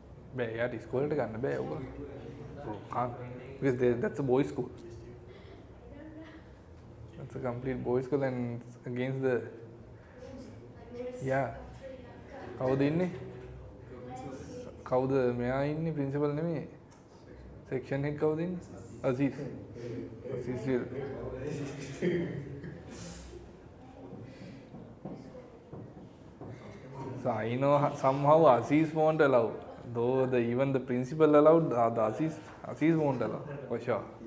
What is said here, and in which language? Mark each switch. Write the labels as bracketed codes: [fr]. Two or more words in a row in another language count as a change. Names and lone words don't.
[si] බෑ එයාට ඉස්කෝලට ගන්න බෑ ඔයගොල්ලෝ. [en] can't because that's a boys school. That's a complete boys school and it's against the yeah. [si] කවුද ඉන්නේ? කවුද මෙයා ඉන්නේ ප්‍රින්සිපල් නෙමෙයි. [en] Section head [si] කවුද ඉන්නේ? [en] Aziz. Aziz will. So I know somehow Aziz won't allow. Though even the principal allowed, the Aziz won't allow for sure.